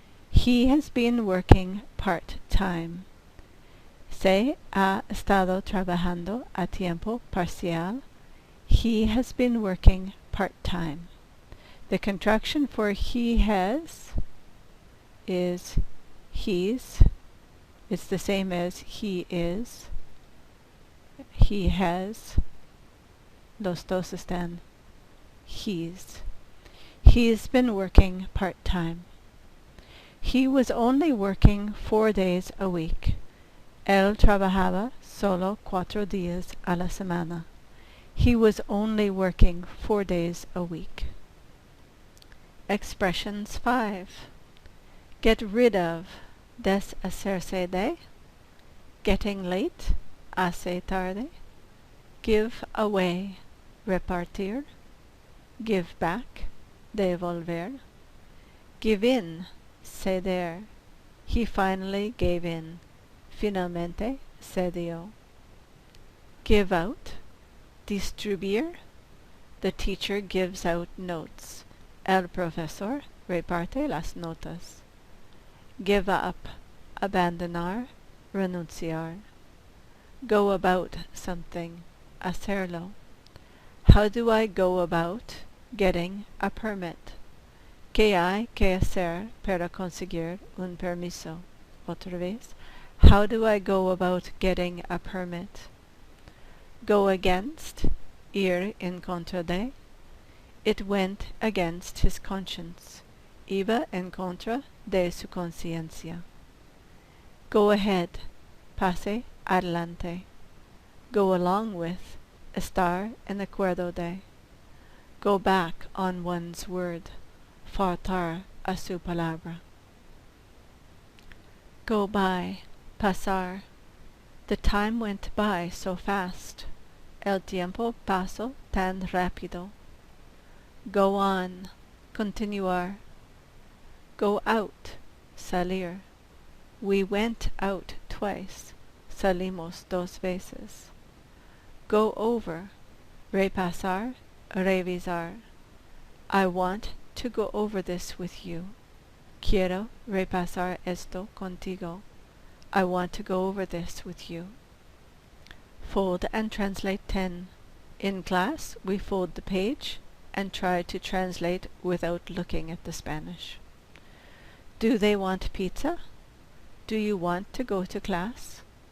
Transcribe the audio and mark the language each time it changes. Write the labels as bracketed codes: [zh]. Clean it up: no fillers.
[en] He has been working part-time. [es] Se ha estado trabajando a tiempo parcial. [en] He has been working part-time. The contraction for he has is he's. It's the same as he is. He has. [es] Los dos están. [en] He's. He's been working part-time. He was only working 4 days a week. [es] Él trabajaba solo 4 días a la semana. [en] He was only working 4 days a week. Expressions 5. Get rid of, [es] deshacerse de. [en] Getting late, [es] hace tarde. [en] Give away, repartir. Give back, devolver. Give in, ceder. He finally gave in. [es] Finalmente cedió. Give out, distribuir. [en] The teacher gives out notes. [es] El profesor reparte las notas. [en] Give up, abandonar, renunciar. Go about something, hacerlo. How do I go about getting a permit? [es] ¿Qué hay que hacer para conseguir un permiso? Otra vez. [en] How do I go about getting a permit? Go against, [es] ir en contra de. [en] It went against his conscience. [es] Iba en contra de su conciencia. [en] Go ahead, [es] pase adelante. [en] Go along with, [es] estar en acuerdo de. [en] Go back on one's word, [es] faltar a su palabra. [en] Go by, pasar. The time went by so fast. [es] El tiempo pasó tan rápido. [en] Go on, continuar. Go out, salir. We went out twice. [es] Salimos 2 veces. [en] Go over, repasar, revisar. I want to go over this with you. [es] Quiero repasar esto contigo. [en] I want to go over this with you. Fold and translate 10. In class, we fold the page and try to translate without looking at the Spanish. Do they want pizza? Do you want to go to class?